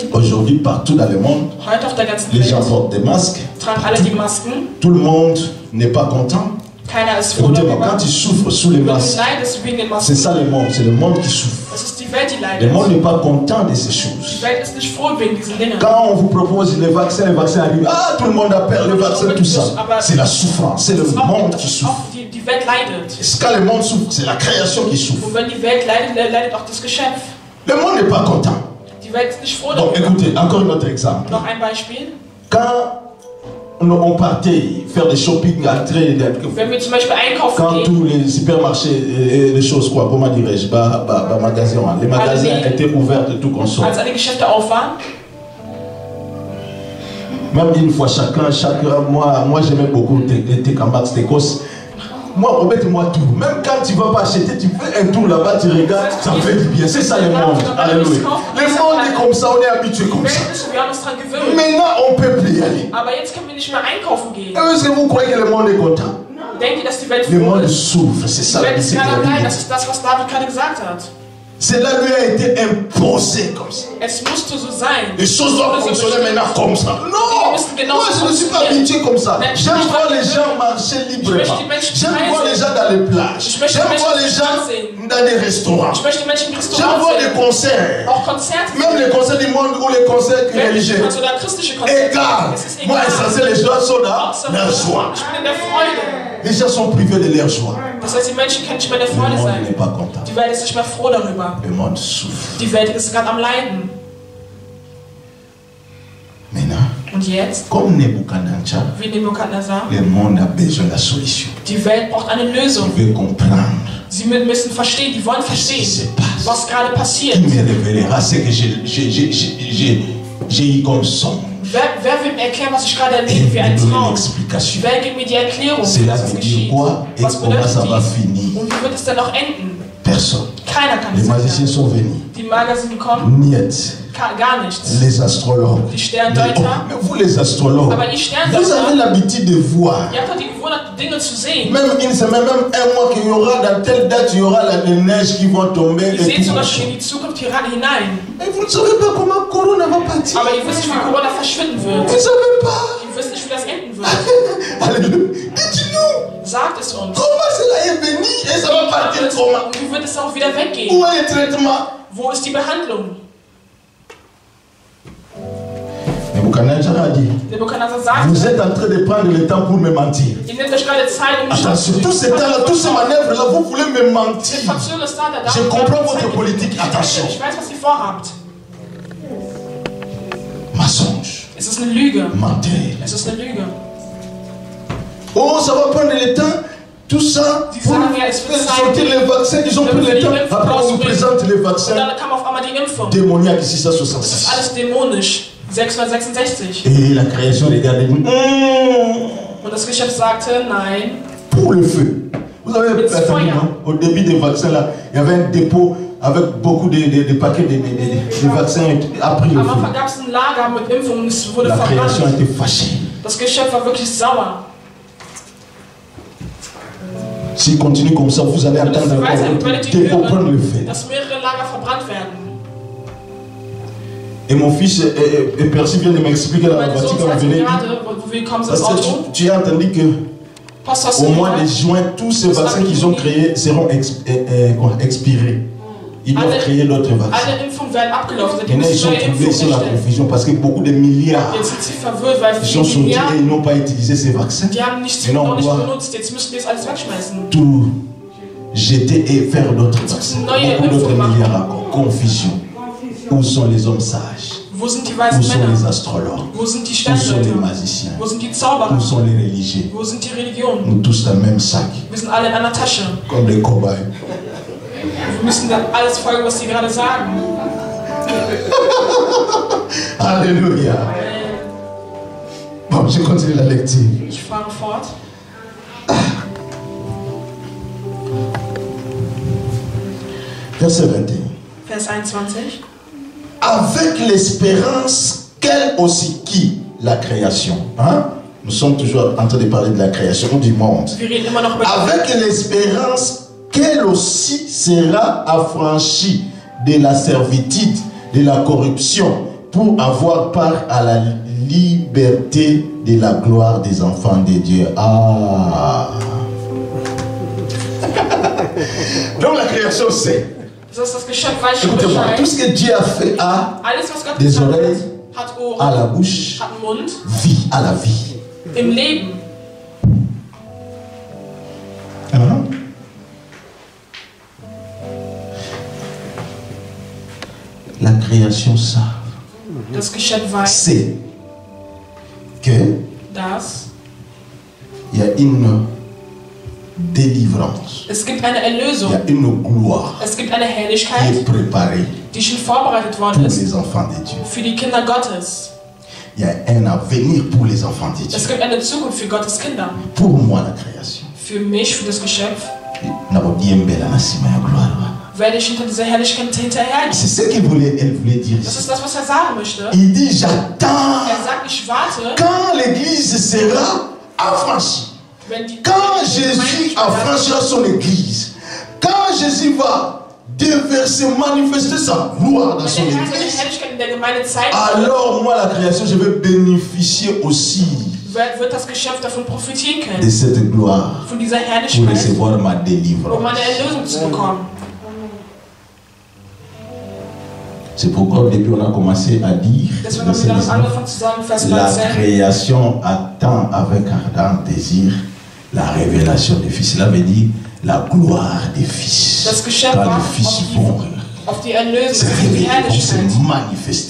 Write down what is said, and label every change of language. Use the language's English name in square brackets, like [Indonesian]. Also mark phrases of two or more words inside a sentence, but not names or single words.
[French] Aujourd'hui, partout dans le monde, [German] Heute auf der ganzen [French] les gens [German] Welt [French] portent des masques. [German] tragen alle die Masken. [French] Tout le monde n'est pas content. [German] Keiner ist froh [French] Écoutez-moi, [German] darüber. [French] quand ils souffrent sous les [German] Du [French] masques, [German] leidest wegen den [French] c'est [German] Masken. [French] ça le monde, c'est le monde qui souffre. [German] Es ist die Welt, die [French] Le monde [German] leidet. [French] n'est pas content de ces [German] Die [French] choses. [German] Welt ist nicht froh wegen diesen Dingen. [French] Quand on vous propose les vaccins arrivent, ah, tout le monde a peur, le vaccin, tout ça. C'est la souffrance, c'est le monde qui souffre. [German] Auch die Welt leidet. [French] Et quand le monde souffre, c'est la création qui souffre. [German] Und wenn die Welt leidet, leidet auch das Geschöpf. [French] Le monde n'est pas content. [German] Die Welt ist nicht froh [French] Donc [German] darüber. [French] écoutez, encore un autre exemple. [German] Noch ein Beispiel. [French] Quand on partait faire des shopping, entrer, [German] Wenn wir zum Beispiel einkaufen [French] quand [German] gehen, [French] tous les supermarchés et les choses, quoi, comment dirais-je, les magasins étaient ouverts de tout consomme. [German] als alle Geschäfte auf waren, [French] Même une fois moi j'aimais beaucoup tes Cambax, tes Cos. Moi, remets-moi tout. Même quand tu ne vas pas acheter, tu fais un tour là-bas, tu regardes, ça me fait du bien. C'est ça le monde. Alléluia. Le monde est comme ça, on est habitué [German] die [French] comme [German] Welt [French] ça. [German] ist so, wir haben uns daran gewöhnt. [French] Maintenant, on ne peut plus y aller. [German] Aber jetzt können wir nicht mehr einkaufen gehen. [French] Est-ce que vous croyez que le monde est content? [German] Denkt ihr, dass die Welt [French] Le [German] froh [French] monde [German] ist? [French] souffre, c'est ça [German] Die [French] la [German] Welt ist [French] musique de [German] gerade [French] la [German] leid, [French] Bible. [German] das ist das, was David gerade gesagt hat. [French] Cela lui a été imposé comme ça. [German] Es musste so sein. [French] Les choses doivent fonctionner maintenant comme ça. [German] Dinge [French] Non! [German] müssen [French] Moi, je ne suis pas habitué comme ça. J'aime voir les gens marcher librement. J'aime voir les gens dans les plages. J'aime voir les gens dans des restaurants. J'aime voir des concerts. Même les concerts du monde ou les concerts religieux. Égal. Moi, essentiel, les gens sont dans leur joie. Les gens sont privés de leur joie. [German] Das heißt, die Menschen können nicht mehr der [French] Le [German] Freude [French] monde [German] sein. [French] n'est pas content. [German] Die Welt ist nicht mehr froh darüber. [French] Le monde souffre. [German] Die Welt ist gerade am Leiden. [French] Maintenant, [German] Und jetzt, [French] comme Nebuchadnezzar, [German] wie Nebukadnezar, [French] le monde a besoin de la solution. [German] die Welt braucht eine Lösung. [French] Ils veulent comprendre. [German] Sie müssen verstehen, die wollen verstehen, was gerade passiert. [French] Qui me révélera ce que j'ai eu comme son. [German] Wer wird mir erklären, was ich gerade erlebe, wie ein Traum? Wer gibt mir die Erklärung, was geschieht? Was bedeutet dies? Und wie wird es denn noch enden? [French] Personne. [German] Keiner kann [French] Les [German] es [French] magiciens [German] sagen. [French] sont venus. [German] Die Magier sind gekommen, Niet. gar nichts. [French] Les astrologues. [German] Die Sterndeuter. [French] Mais vous les astrologues, [German] Aber ihr [French] vous avez [German] Sterndeuter, [French] l'habitude de voir. [German] ihr habt doch die Gewohnheit, Dinge zu sehen. [French] Même une semaine, même un mois qu'il y aura, dans telle date, il y aura la neige qui vont tomber. [German] Ihr seht sogar schon in die Zukunft hinein. [French] Et vous ne savez pas comment Corona va partir. [German] Aber ihr wisst nicht, wie Corona verschwinden wird. [French] Vous ne savez pas. [German] Ihr wisst nicht, wie das enden wird. [French] Alléluia. Dites-nous. [German] Sagt es uns. [French] Comment cela est venu et ça va partir comment? [German] Wie wird es auch wieder weggehen? [French] Où est le traitement? [German] Wo ist die Behandlung? [French] Nebuchadnezzar a dit, [German] Nebukadnezar sagt, [French] vous êtes en train de prendre le temps pour me mentir. [German] ihr nehmt euch gerade Zeit, um mich [French] Attention, tous ces temps-là, tous ces manœuvres-là, vous voulez me mentir. Je comprends votre politique, attention. [German] Ich weiß, was ihr vorhabt. [French] Mensonge. [German] Es ist eine Lüge. [French] Mentir. [German] Es ist eine Lüge. [French] Oh, ça va prendre le temps. Tout ça pour sortir les vaccins. Ils ont pris le temps. Après, on nous présente les [German] Und [French] vaccins [German] dann kam auf einmal die Impfung. [French] démoniaques [German] Das ist 666. alles dämonisch. 666. [French] Et la création regardait. [German] Und das Geschäft sagte, nein. [French] Pour le feu. Vous avez entendu, non? Au début des vaccins, là, il y avait un dépôt avec beaucoup de paquets de vaccins après le [German] Am [French] feu. [German] Anfang gab es ein Lager mit Impfungen und es wurde [French] La création [German] verbrannt. [French] était fâchée. [German] Das Geschäft war wirklich sauer. [French] S'il continue comme ça, vous allez entendre encore d'autres dépôts prendre le feu. [German] Dass mehrere Lager verbrannt werden. [French] Et mon fils Percy vient de m'expliquer dans la [German] Mein [French] voiture [German] Sohn [French] quand on [German] sagte [French] venait. [German] gerade, wo wir gekommen sind, [French] Parce [German] das [French] que [German] Auto. [French] tu as entendu que [German] Pastor, hast du [French] au mois de [German] gehört? [French] juin, tous ces vaccins qu'ils ont créés seront expirés. Ils doivent créer d'autres vaccins. [German] Alle Impfungen werden abgelaufen. Seitdem [French] Maintenant, ils [German] müssen [French] sont [German] neue [French] troublés [German] Impfungen [French] sur la [German] erstellen. [French] confusion parce que beaucoup de milliards [German] Jetzt sind sie verwirrt, weil [French] ils sont [German] viele [French] sortis et [German] Milliarden, [French] ils n'ont pas utilisé ces vaccins. [German] die haben nichts [French] Maintenant, [German] noch [French] on [German] nicht [French] doit [German] benutzt. Jetzt müssen wir es alles wegschmeißen. [French] tout jeter et faire d'autres vaccins. Beaucoup d'autres milliards encore. Confusion. Où sont les hommes sages? [German] Wo sind die [French] Où [German] weißen [French] sont [German] Männer? [French] les astrologues? [German] Wo sind die [French] Où sont les [German] Sterndeuter? [French] magiciens? [German] Wo sind die [French] Où [German] Zauberer? [French] sont les religieux? [German] Wo sind die Religionen? [French] Nous tous dans le même sac, [German] Wir sind alle in einer Tasche. [French] comme des cobayes. [German] Wir müssen dann alles folgen, was sie gerade sagen. [French] Alléluia. Bon, je continue la lecture. [German] Ich fahre fort. [French] Verset 21. [German] Vers 21. [French] Avec l'espérance qu'elle aussi qui? La création. Hein? Nous sommes toujours en train de parler de la création du monde. [German] Wir reden immer noch über [French] Avec l'espérance qu'elle aussi sera affranchie de la servitude, de la corruption, pour avoir part à la liberté de la gloire des enfants de Dieu. Ah! Donc la création c'est. [German] Das ist das Geschöpf, weiß schon [French] Écoutez-moi, tout [German] Bescheid. [French] ce que Dieu a fait a [German] Alles, was Gott [French] des [German] gesagt [French] oreilles, [German] hat, hat [French] à la [German] Ohren, [French] bouche, [German] hat einen Mund, [French] vie à la vie. [German] im Leben. [French] Hein? La création ça, [German] Das Geschöpf weiß, [French] c'est que [German] dass [French] il y a une délivrance, [German] es gibt eine [French] il y [German] Erlösung. [French] a une gloire [German] Es gibt eine [French] qui [German] Herrlichkeit, [French] est préparée [German] die schon vorbereitet [French] pour [German] worden ist [French] les enfants de Dieu. [German] für die Kinder Gottes. [French] Il y a un avenir pour les enfants de Dieu. [German] Es gibt eine Zukunft für Gottes Kinder. [French] Pour moi, la création. [German] Für mich, für das Geschöpf, werde ich hinter dieser Herrlichkeit hinterhergehen. [French] C'est ce qu'elle voulait dire. [German] Das ist das, was er sagen möchte. [French] Il dit, j'attends [German] Er sagt, ich warte, [French] quand l'église sera affranchie. [German] wenn die [French] Quand [German] Gemeinde [French] Jésus affranchira son église. Quand Jésus va déverser, manifester sa gloire dans son église, alors moi, la création, je vais bénéficier aussi [German] wird das Geschöpf davon profitieren können, [French] de cette gloire [German] von dieser [French] pour [German] Herrlichkeit, [French] recevoir ma délivrance. [German] um eine Erlösung zu bekommen. [French] C'est pourquoi depuis on a commencé à dire la création attend avec ardent désir la révélation des fils. Cela veut dire la gloire des fils. Quand les fils vont se révéler, vont se manifester.